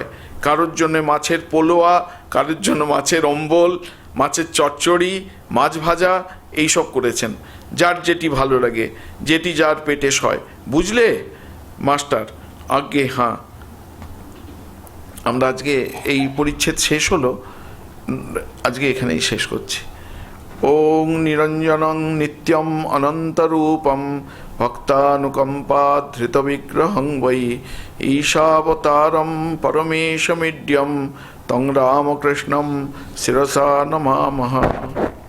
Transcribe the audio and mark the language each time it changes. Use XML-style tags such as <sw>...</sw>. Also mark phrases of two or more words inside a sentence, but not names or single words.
<bn>কারোর জন্য মাছের পোলোয়া, কারোর জন্য মাছের অম্বল, মাছের চচ্চড়ি, মাছ ভাজা, এইসব করেছেন, যার যেটি ভালো লাগে, যেটি যার পেটে সয়। বুঝলে মাস্টার? আজ্ঞে হ্যাঁ। আমরা আজকে এই পরিচ্ছেদ শেষ হলো, আজকে এখানেই শেষ করছি।</bn> <sa>ওং নিরঞ্জনং নিত্যম অনন্তরূপম ভক্তানুকম্পা ধৃত বিগ্রহং বৈ ঈশাবতারম পরমেশমিড্যম তং রামকৃষ্ণম শিরসা নমামহ।</sa>